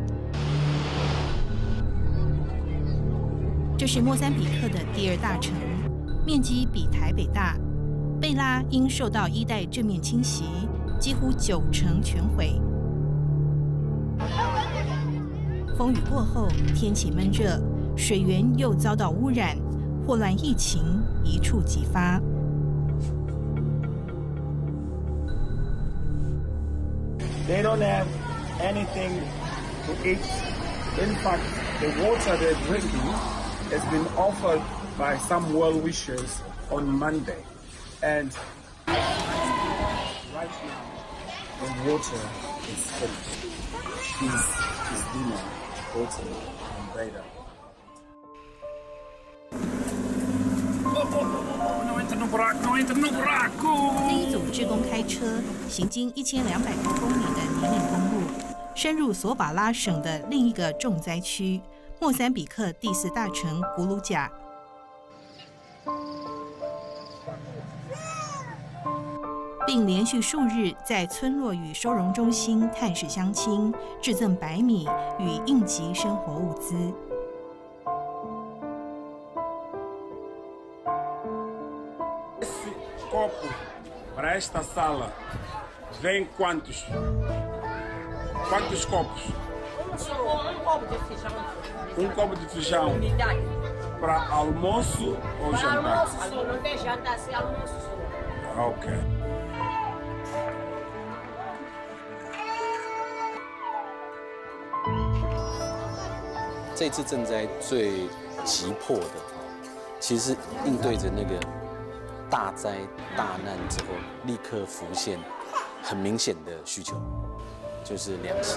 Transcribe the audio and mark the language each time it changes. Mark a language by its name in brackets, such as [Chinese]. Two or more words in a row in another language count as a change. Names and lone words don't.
[Chinese] 这是莫桑比克的第2大城，面积比台北大。贝拉因受到一代正面侵袭，几乎90%全毁。风雨过后，天气闷热，水源又遭到污染，霍乱疫情一触即发。 [English] They don't have anything to eat. In fact, the water they're drinking has been offered by some well-wishers on Monday. And right now, the water is finished. His dinner, water, and bread. [Portuguese] Não entra no buraco, não entra no buraco! [Chinese] 第一组志工开车行经1200多公里的泥泞公路，深入索法拉省的另一个重灾区——莫桑比克第4大城古鲁贾。并连续数日在村落与收容中心探视乡亲，致赠白米与应急生活物资。 [Portuguese] Copo para esta sala. Vem quantos? Quantos copos? Um copo de feijão. Um copo de feijão Unidade. para almoço ou Para jantar? almoço, só. Não tem jantar, sem almoço. Só. Ah, ok. [Chinese] 这次赈灾最急迫的，其实是应对着那个大灾大难之后，立刻浮现很明显的需求，就是粮食。